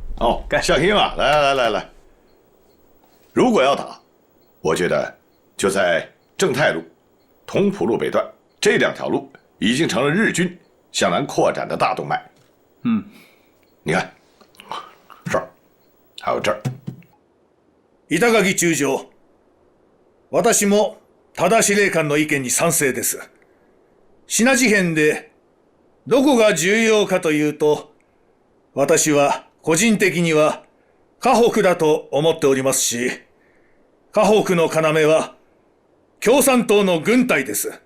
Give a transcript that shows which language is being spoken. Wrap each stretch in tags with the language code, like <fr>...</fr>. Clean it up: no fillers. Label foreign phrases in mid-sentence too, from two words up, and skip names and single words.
<zh>哦，向英啊，来，如果要打，我觉得就在正太路、同蒲路北段这2条路已经成了日军向南扩展的大动脉。你看，这儿，还有这儿。板垣中将。</zh> <ja>私も多司令官の意見に賛成です。シナ事変でどこが重要かというと、私は個人的には河北だと思っておりますし、河北の要は共産党の軍隊です。</ja>